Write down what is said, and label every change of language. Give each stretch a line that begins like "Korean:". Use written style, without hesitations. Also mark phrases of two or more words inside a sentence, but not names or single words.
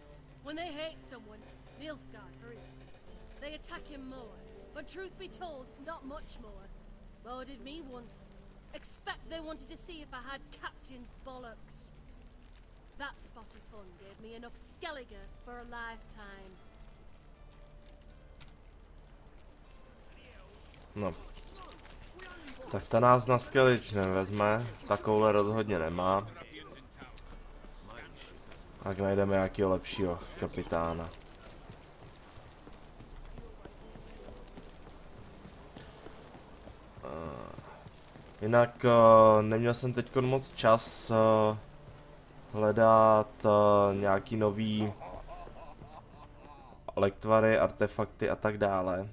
English: When they hate someone, Nilfgaard for instance, they attack him more. But truth be told, not much more. Boarded me once. Expect they wanted to see if I had captain's bollocks. That spot of fun gave me enough Skellige for a lifetime. No.
Czech: Tak ta nás na Skellige nevezme, takovouhle rozhodně nemá. Tak najdeme nějakého lepšího kapitána. Jinak neměl jsem teď moc čas hledat nějaký nový lektvary, artefakty a tak dále.